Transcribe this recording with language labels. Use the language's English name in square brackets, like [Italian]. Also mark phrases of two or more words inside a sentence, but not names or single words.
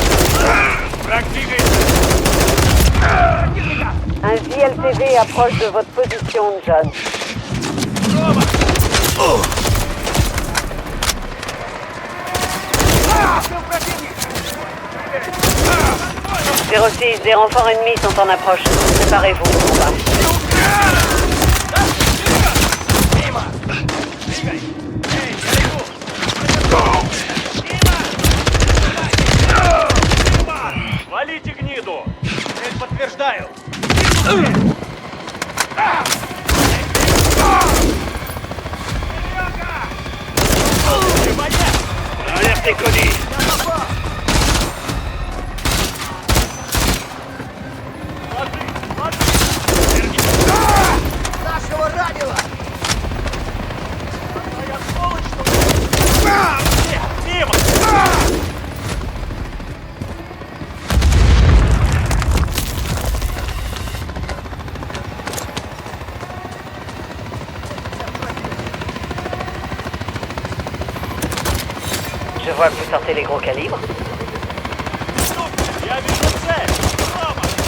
[French] Un JLTV approche de votre position, John. Oh! 06, des renforts ennemis sont en approche. Préparez-vous au combat. [Russian] Валите гниду! Цель подтверждаю! [French] Alerte Connie. [Russian] Нашего ранило! Моя сволочь, что... Мимо! [French] Je vois que vous sortez les gros calibres. [Russian] Я вижу цель! Слава!